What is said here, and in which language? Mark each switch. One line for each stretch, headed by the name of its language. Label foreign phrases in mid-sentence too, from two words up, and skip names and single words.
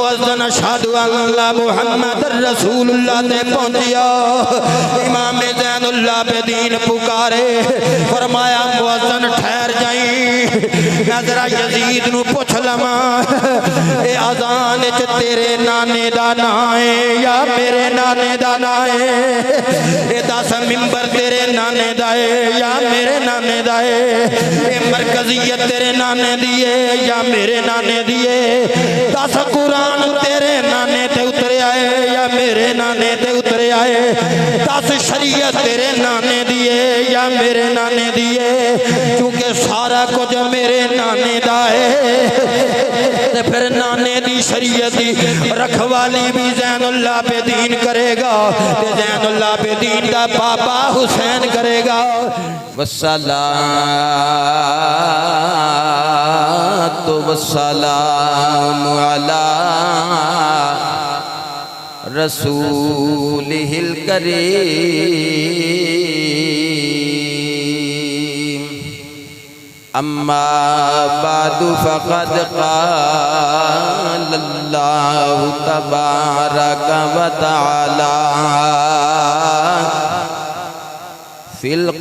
Punjabi: مؤذن
Arabic: اشہد ان لا محمد رسول اللہ
Punjabi: تے پہنچیا امام زین العابدین پکارے فرمایا مؤذن ٹھہر جائیں میں ذرا یزید نو پوچھ لواں اے اذان وچ تیرے نانے دا نام ہے یا میرے نانے دا نام ہے اے دس منبر تیرے نانے دا ہے یا میرے نانے دا ہے اے مرکزیت تیرے نانے دی ہے یا میرے نانے دی ہے دس قرآن تیرے نانے تے اترے آئے یا میرے نانے تے اترے آئے دس شریعت تیرے نانے دی ہے یا میرے نانے دی ہے کیونکہ سارا کچھ میرے نانے دا ہے تے پھر نانے دی شریعت دی رکھوالی بھی زین العابدین کرے گا تے زین العابدین دا بابا حسین کرے گا
Arabic: والصلاة والسلام على رسوله الكريم أما بعد فقد قال الله تبارك وتعالى في